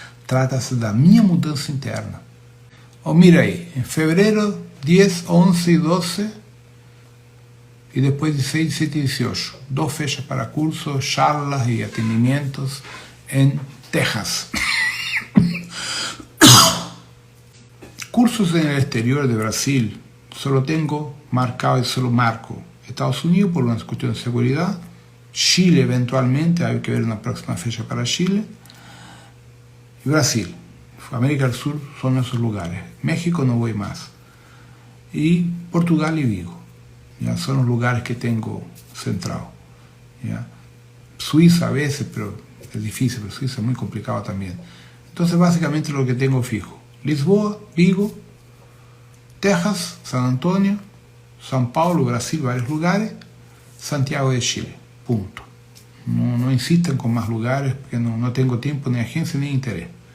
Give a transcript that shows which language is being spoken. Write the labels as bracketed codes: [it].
[pt] Trata-se da minha mudança interna. Mira aí, em fevereiro, 10, 11 e 12, e depois de 6, 17 e 18, 2 fechas para cursos, charlas e atendimentos em Texas. [es] Cursos en el exterior de Brasil, solo tengo marcado y solo marco Estados Unidos por una cuestión de seguridad, Chile eventualmente, hay que ver una próxima fecha para Chile, y Brasil. América del Sur son esos lugares. México no voy más. Y Portugal y Vigo. ¿Ya? Son los lugares que tengo centrado. ¿Ya? Suiza a veces, pero [pt] é difícil, porque isso é muito complicado também. Então, basicamente, o que tenho fijo: Lisboa, Vigo, Texas, San Antonio, São Paulo, Brasil, vários lugares, Santiago de Chile, ponto. Não insistam com mais lugares, porque não tenho tempo, nem agência, nem interesse.